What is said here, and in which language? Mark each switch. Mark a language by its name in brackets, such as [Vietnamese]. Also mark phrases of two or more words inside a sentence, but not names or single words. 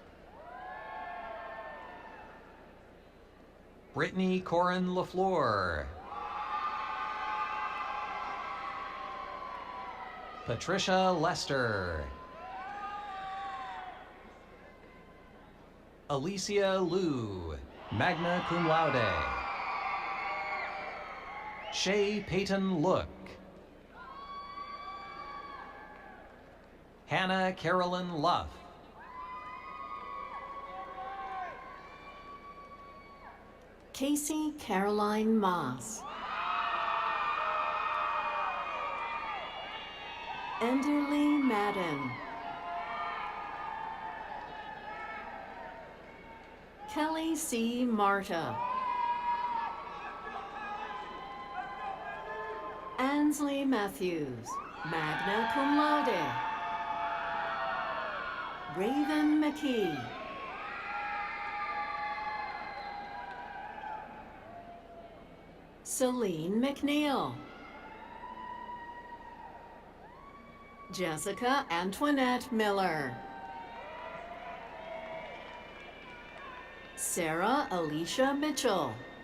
[English] Brittany Corin LaFleur. Patricia Lester. Alicia Liu, [Latin] magna cum laude. [English] Shay Peyton Look. Hannah Carolyn Luff. Casey Caroline Moss. Enderly Madden. Kelly C. Marta. Ansley Matthews, [Latin] magna cum laude. [English] Raven McKee. Celine McNeil. Jessica Antoinette Miller. Sarah Alicia Mitchell.